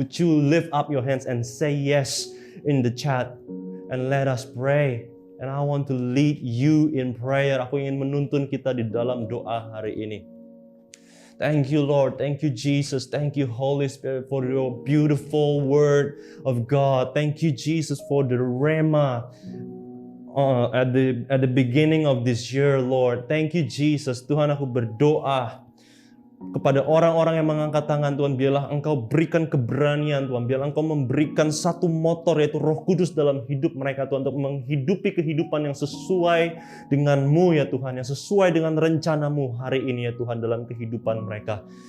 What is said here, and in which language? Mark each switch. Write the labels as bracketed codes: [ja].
[en] Would you lift up your hands and say yes in the chat, and let us pray. And I want to lead you in prayer. [id] Aku ingin menuntun kita di dalam doa hari ini. [en] Thank you, Lord. Thank you, Jesus. Thank you, Holy Spirit, for your beautiful word of God. Thank you, Jesus, for the Rhema at the beginning of this year, Lord. Thank you, Jesus. [id] Tuhan, aku berdoa kepada orang-orang yang mengangkat tangan, Tuhan, biarlah Engkau berikan keberanian, Tuhan. Biarlah Engkau memberikan satu motor, yaitu Roh Kudus dalam hidup mereka, Tuhan, untuk menghidupi kehidupan yang sesuai dengan-Mu, ya Tuhan, yang sesuai dengan rencana-Mu hari ini, ya Tuhan, dalam kehidupan mereka.